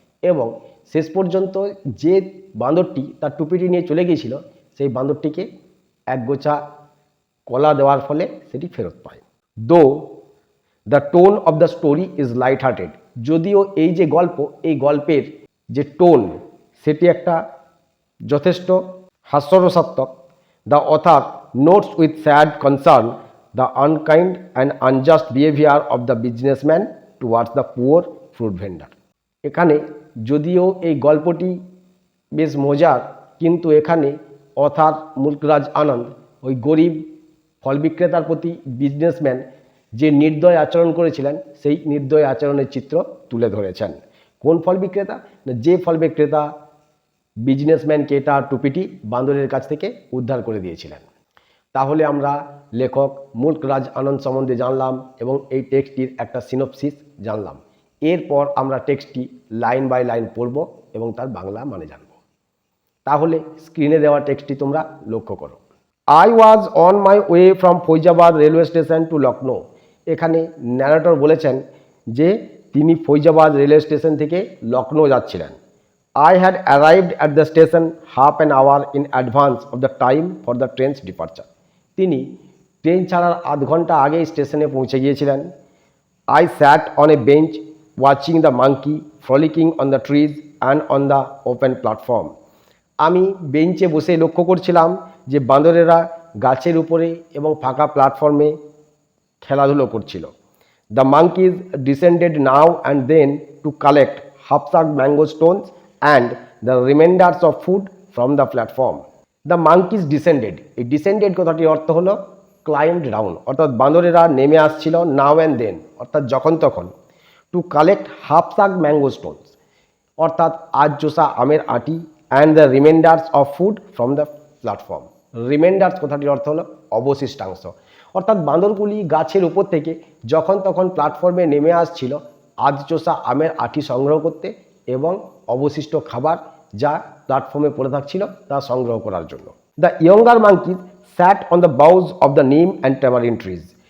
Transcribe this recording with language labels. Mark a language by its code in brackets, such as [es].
[bn] এবং শেষ পর্যন্ত যে বাঁদরটি তার টুপিটি নিয়ে চলে গিয়েছিল সেই বাঁদরটিকে একগোছা কলা দেওয়ার ফলে সেটি ফেরত পায়। [en] Though the tone of the story is light hearted. [bn] যদিও এই যে গল্প, এই গল্পের যে টোন সেটি একটা যথেষ্ট হাস্যরসাত্মক। [en] The author notes with sad concern the unkind and unjust behavior of the businessman towards the poor fruit vendor। [bn] এখানে যদিও এই গল্পটি বেশ মজার, কিন্তু এখানে অথার মুলকরাজ আনন্দ ওই গরিব ফল বিক্রেতার প্রতি বিজনেসম্যান যে নির্দয় আচরণ করেছিলেন সেই নির্দয় আচরণের চিত্র তুলে ধরেছেন। কোন ফল বিক্রেতা? না, যে ফল বিক্রেতা বিজনেসম্যানকে তার টুপিটি বাঁদরের কাছ থেকে উদ্ধার করে দিয়েছিলেন। তাহলে আমরা লেখক মুলকরাজ আনন্দ সম্বন্ধে জানলাম এবং এই টেক্সটটির একটা সিনোপসিস জানলাম। এরপর আমরা টেক্সটটি লাইন বাই লাইন পড়ব এবং তার বাংলা মানে জানব। তাহলে স্ক্রিনে দেওয়া টেক্সটটি তোমরা লক্ষ্য করো। [en] I was on my way from Faizabad railway station to Lucknow. [bn] এখানে ন্যারেটর বলেছেন যে তিনি ফৈজাবাদ রেলওয়ে স্টেশন থেকে লখনৌ যাচ্ছিলেন। [en] I had arrived at the station half an hour in advance of the time for the train's departure। [bn] তিনি ট্রেন ছাড়ার আধ ঘন্টা আগেই স্টেশনে পৌঁছে গিয়েছিলেন। [en] I sat on a bench watching the monkey frolicking on the trees and on the open platform। [bn] আমি বেঞ্চে বসে লক্ষ্য করছিলাম যে বাঁদরেরা গাছের উপরে এবং ফাঁকা প্ল্যাটফর্মে খেলাধুলো করছিল। [en] The monkeys descended now and then to collect half-sucked mango stones and the remainders of food from the platform। The monkeys descended। [bn] এই descended কথাটির অর্থ হলো [en] climbed down, [bn] অর্থাৎ বাঁদরেরা নেমে আসছিল [en] now and then [bn] অর্থাৎ যখন তখন। [en] to collect half-sucked mango stones [bn] অর্থাৎ আজ চোষা আমের আটি [en] and the remainders of food from the platform। [bn] Reminders কথাটির অর্থ হলো অবশিষ্টাংশ, অর্থাৎ বাঁদরগুলি গাছের উপর থেকে যখন তখন প্ল্যাটফর্মে নেমে আসছিল আজ চোষা আমের আটি সংগ্রহ করতে এবং অবশিষ্ট খাবার যা প্ল্যাটফর্মে পড়ে থাকছিল তা সংগ্রহ করার জন্য। [en] The younger monkeys sat on the boughs of the neem and tamarind trees.